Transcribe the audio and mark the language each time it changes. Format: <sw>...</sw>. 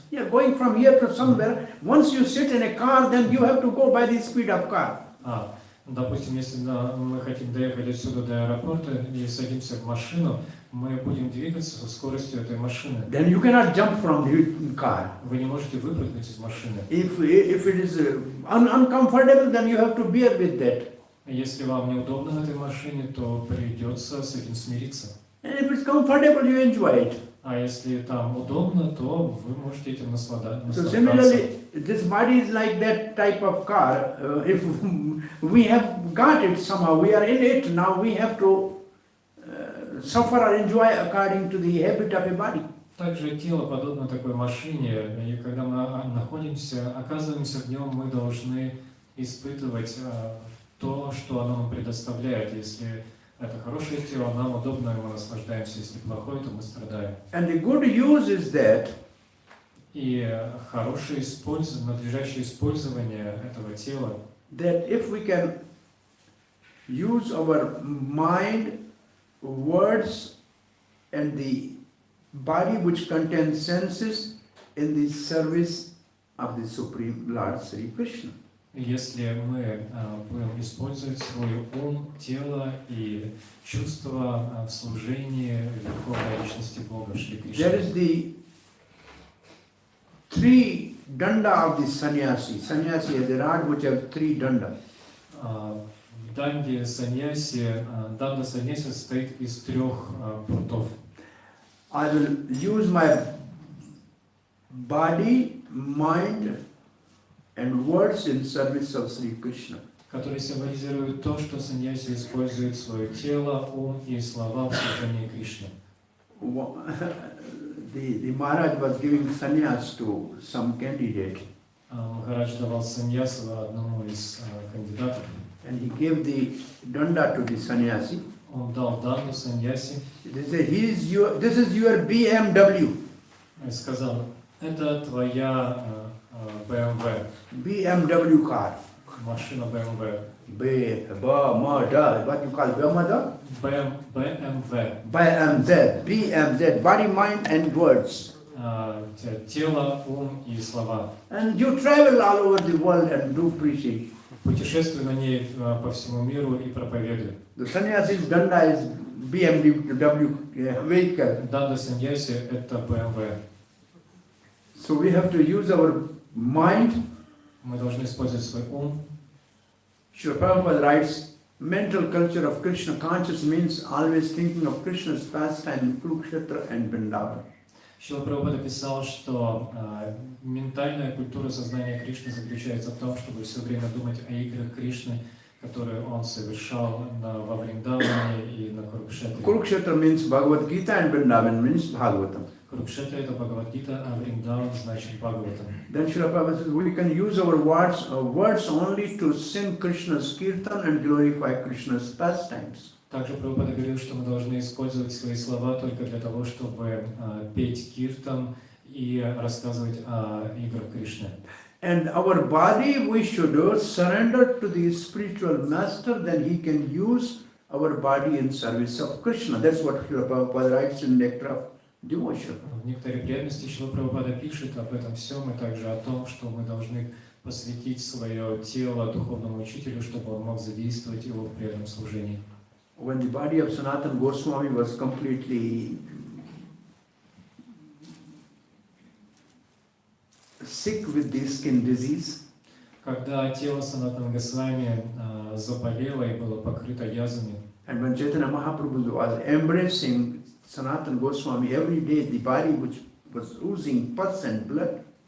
<en>You are going from here to somewhere. Once you sit in a car, then you have to go by the speed of car.</en> <ru>Допустим, если мы хотим доехать отсюда до аэропорта и садимся в машину, мы будем двигаться со скоростью этой машины.</ru> <en>Then you cannot jump from the car.</en> <ru>Вы не можете выпрыгнуть из машины.</ru> <en>If it is uncomfortable, then you have to bear with that.</en> <ru>Если вам неудобно в этой машине, то придется с этим смириться.</ru> <en>And if it's comfortable, you enjoy it.</en> <ru>А если там удобно, то вы можете этим наслаждаться.</ru> <en>So similarly, this body is like that type of car. If we have got it somehow, we are in it, now we have to suffer or enjoy according to the habit of a body.</en> <ru>Также тело подобно такой машине, и когда мы оказываемся в нем, мы должны испытывать то, что оно нам предоставляет. Если это хорошее тело, нам удобно, и мы наслаждаемся. Если плохое, то мы страдаем.</ru> <en>And the good use is that</en> <ru>И хорошее надлежащее использование этого тела,</ru> <en>that if we can use our mind, words, and the body which contains senses in the service of the Supreme Lord Sri Krishna.</en> <ru>Если мы будем использовать свой ум, тело и чувства в служении Верховной Личности Бога Шри</ru> <en>There is</en> <ru>Кришны.</ru> <en>the three danda of the sannyasi. Sannyasi has a rod which has three danda.</en> <ru>В данде саньяси, данда саньяси состоит из 3 прутов.</ru> <en>I will use my body, mind, and words in service of Sri Krishna.</en> <ru>Которые символизируют то, что саньяси использует свое тело, ум и слова в служении Кришне.</ru> <en>The Maharaj was giving sannyas to some candidate,</en> <ru>Махарадж давал саньясу одному из кандидатов.</ru> <en>and he gave the danda to the sannyasi.</en> <ru>Он дал данду саньяси</ru> <en>They said, this is your BMW.</en> <ru>и сказал, это твоя BMW,</ru> <en>BMW car.</en> <ru>машина BMW.</ru> <en>What you call BMW? BMW. BMZ, body, mind, and words.</en> <ru>Тело, ум и слова.</ru> <en>And you travel all over the world and do preaching.</en> <ru>Путешествуй на ней по всему миру и проповедуй.</ru> <en>The sannyasi's danda is BMW vehicle.</en> <ru>Данда саньяси – это BMW.</ru> <en>So we have to use our mind.</en> <ru>Мы должны использовать свой ум.</ru> <en>Srila Prabhupada writes, mental culture of Krishna conscious means always thinking of Krishna's pastime in Kurukshetra and Vrindavan.</en> <ru>Шрила Прабхупада писал, что ментальная культура сознания Кришны заключается в том, чтобы все время думать о играх Кришны, которые он совершал во Вриндаване и на Курукшетре.</ru> <en>Kurukshetra means Bhagavad Gita and Vrindavan means Bhagavatam.</en> <ru>Курукшетра – это Бхагавад-гита, а Вриндаван значит Бхагаватам.</ru> <en>Then Srila Prabhupada says, we can use our words only to sing Krishna's kirtan and glorify Krishna's pastimes.</en> <ru>Также Прабхупада говорил, что мы должны использовать свои слова только для того, чтобы петь киртан и рассказывать о играх Кришны.</ru> <en>And our body we should surrender to the spiritual master, then he can use our body in service of Krishna. That's what Srila Prabhupada writes in Nectar of Devotion.</en> <ru>В некоторой преданности Шрила Прабхупада пишет об этом всем, и также о том, что мы должны посвятить свое тело духовному учителю, чтобы он мог задействовать его в преданном служении.</ru> <en>When the body of Sanatana Goswami was completely sick with the skin disease,</en> <ru>Когда тело Санатана Госвами заболело и было покрыто язвами,</ru> <en>and when Chaitanya Mahaprabhu was embracing Sanatana Goswami every day, the body which was oozing pus and blood,</en>